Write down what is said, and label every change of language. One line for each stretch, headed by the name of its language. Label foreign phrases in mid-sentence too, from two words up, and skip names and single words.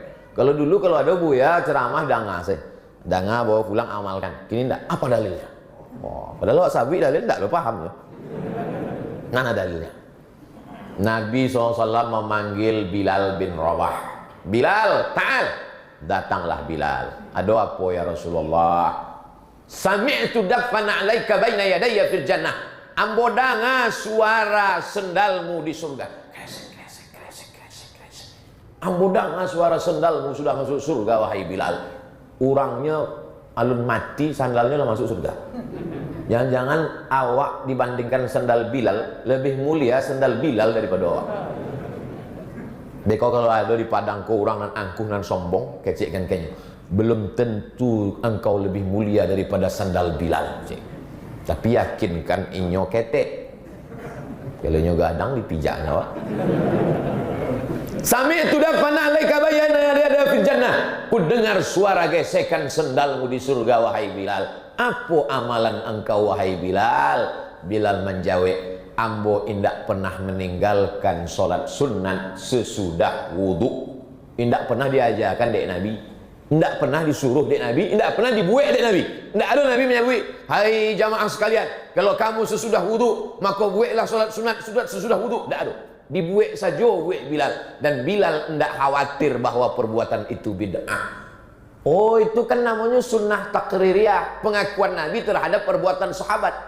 Minangkabau: Kalau dulu kalau ada bu ya ceramah danga sih. Danga bawa pulang amalkan.
Indonesian: Kini enggak. Apa dalilnya?
Minangkabau: Wah, padahal wak sabi dalil enggak lo paham ya.
Indonesian: Mana dalilnya? Nabi SAW memanggil Bilal bin Rabah. Bilal, ta'al. Datanglah Bilal. Ada apa
Arabic: يا رسول الله? سمعت دف نعليك بين يدي في الجنة.
Minangkabau: Ambo dengar suara sendalmu di surga. Kresek, kresek, kresek, kresek, kresek. Ambo dengar suara sendalmu sudah masuk surga wahai Bilal. Orangnya alun mati, sandalnya lah masuk surga. Jangan-jangan awak dibandingkan sandal Bilal lebih mulia sandal Bilal daripada awak. Beko kalau ada di padang kau orang nan angkuh nan sombong, kecik kan kayaknya.
Indonesian: Belum tentu engkau lebih mulia daripada sandal Bilal. Cik.
Minangkabau: Tapi yakinkan inyo ketek. Kalau inyo gadang dipijaknya awak.
Arabic: سمعت دف نعليك بين يدي في الجنة.
Indonesian: Ku dengar suara gesekan sendalmu di surga wahai Bilal. Apa amalan engkau wahai Bilal?
Minangkabau: Bilal menjawab, ambo indak pernah meninggalkan solat sunat sesudah wudu. Indak pernah diajarkan dek Nabi. Indak pernah disuruh dek Nabi. Indak pernah dibuat dek Nabi. Indak ada Nabi menyebut, hai jamaah sekalian, kalau kamu sesudah wudu maka buatlah solat sunat sesudah wudu. Indak ada. Dibuat saja buat Bilal. Dan Bilal indak khawatir bahwa perbuatan itu bid'ah.
Indonesian: Oh, itu kan namanya sunnah takririyah, pengakuan Nabi terhadap perbuatan sahabat.